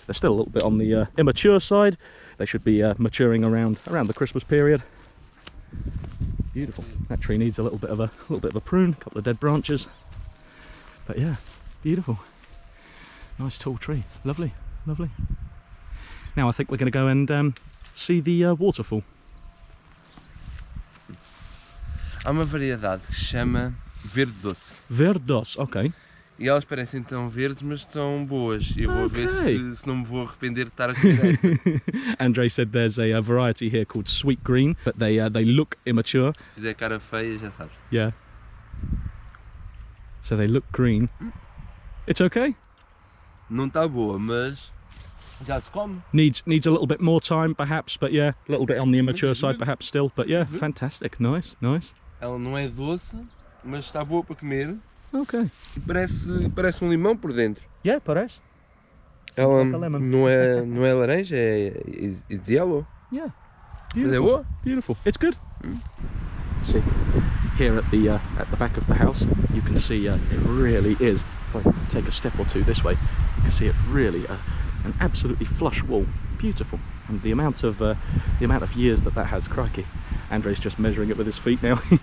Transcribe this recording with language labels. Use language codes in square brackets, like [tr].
[en] They're still a little bit on the immature side. They should be maturing around the Christmas period. Beautiful. That tree needs a little bit of a prune, a couple of dead branches. But yeah, beautiful. Nice tall tree. Lovely, lovely. Now I think we're going to go and see the waterfall. [pt] Há uma variedade que se chama verde doce. Verde doce, ok. E elas parecem tão verdes, mas estão boas. Eu vou ver se não me vou arrepender de estar a comer essa. [en] Andre said there's a variety here called sweet green, but they look immature. [pt] Se fizer cara feia, já sabes. [en] Yeah. So they look green. It's okay? [pt] Não está boa, mas já se come. [en] Needs a little bit more time perhaps, but yeah, a little bit on the immature side perhaps still, but yeah, fantastic. Nice, nice. [pt] Ela não é doce, mas está boa para comer. Ok. Parece um limão por dentro. Yeah, parece. Ela não é laranja, [en] it's yellow. Yeah. [pt] Mas é boa. [en] Beautiful. It's good. See, here at the back of the house, you can see it really is. If I take a step or two this way, you can see it really an absolutely flush wall. Beautiful. And the amount of years that has, crikey. Andre's just measuring it with his feet now.